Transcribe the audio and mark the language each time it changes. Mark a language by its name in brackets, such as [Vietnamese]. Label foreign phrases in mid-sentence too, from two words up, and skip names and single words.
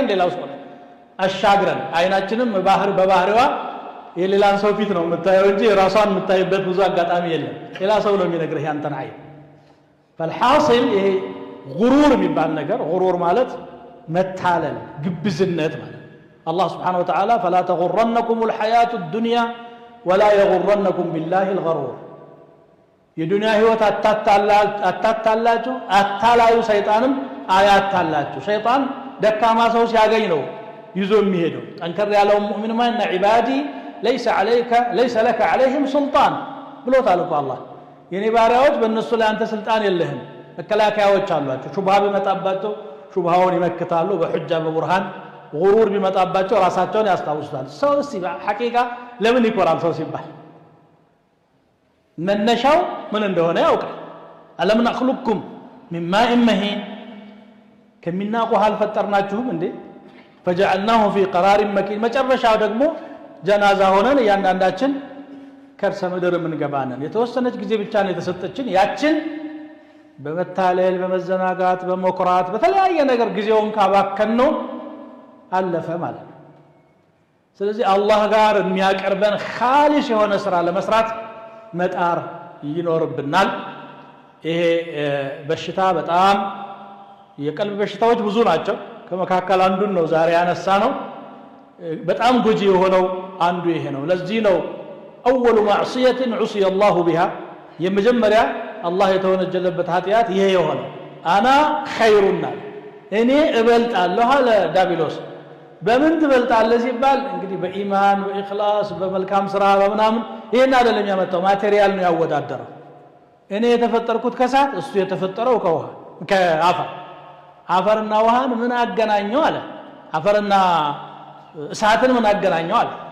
[Amharic] ሌላው ሰው ላይ አሻግረን አይናችንም በባህሪዋ የሌላን ሰው ፊት ነው የምታየው እንጂ ራሷን የምታይበት ብዙ አጋጣሚ የለም። ሌላ ሰው ነው የሚነግርህ ያንተን አይን። فالحاصل ይሄ ጉሩር የሚባል ነገር ጉሩር ማለት መታለል ግብዝነት ማለት አላህ [Arabic] سبحانه وتعالى فلا تغرنكم الحياة الدنيا ولا يغرنكم بالله الغرور [Amharic] የዱንያ ህይወት አታታላችሁ አታላዩ ሰይጣንም አያታላችሁ። ሰይጣን ደካማ ሰው ሲያገኝ ነው ይዞ የሚሄደው። ጠንከር ያለው ሙእሚን [Arabic] إن عبادي ليس لك عليهم سلطان [Amharic] ብሎታል እኮ አላህ። የኔ ባሪያዎች በእነሱ ላይ አንተ ስልጣን የለህም። መከላከያዎች አሏቸው። ሹብሃ ቢመጣባቸው ሹብሃውን ይመክታሉ በሁጃ በቡርሃን። ጉሩር ቢመጣባቸው ራሳቸውን ያስታውሱታል። ሰው ሐቂቃ ለምን ይኮራል? ሰው ሲባል መነሻው ምን እንደሆነ ያውቃል። አለም [Arabic] نخلقكم من ماء مهين [Amharic] ከሚናቁ አልፈጠርናችሁም እንዴ? [Arabic] فجعلناه في قرار مكين [Amharic] መጨረሻው ደግሞ ጀናዛ ሆነን እያንዳንዳችን ከርሰ ምድር የምንገባነን። የተወሰነች ጊዜ ብቻ ነው የተሰጠችን። ያችን በመታለል በመዘናጋት በመኩራት በተለያየ ነገር ጊዜውን ካባከን ነው አለፈ ማለት ነው። ስለዚህ አላህ ጋር የሚያቀርበን ኻሊስ የሆነ ስራ ለመስራት መጣር ይኖርብናል። ይሄ በሽታ በጣም የቀልብ በሽታዎች ብዙ ናቸው ከመካከል አንዱን ነው ዛሬ ያነሳ ነው በጣም ጎጂ የሆነው አንዱ ይሄ ነው ለዚህ ነው [Arabic] اول معصيه عصي الله بها [Amharic] የመጀመሪያ አላህ የተወነጀለበት ኃጢያት ይሄ የሆነ [Arabic] انا خيرنا [Amharic] እኔ እበልጣለሁ አለ ዳቢሎስ በምን ትበልጣለህ ሲባል እንግዲህ በኢማን በኢኽላስ በመልካም ስራ በመናምን ይሄን አይደለም ያመጣው ማቴሪያል ነው ያወዳደረው እኔ የተፈጠርኩት ከሳት እሱ የተፈጠረው ከውሃ ከአፈር አፈርና ውሃን ምን አገናኘው አለ አፈርና እሳትን ምን አገናኘው አለ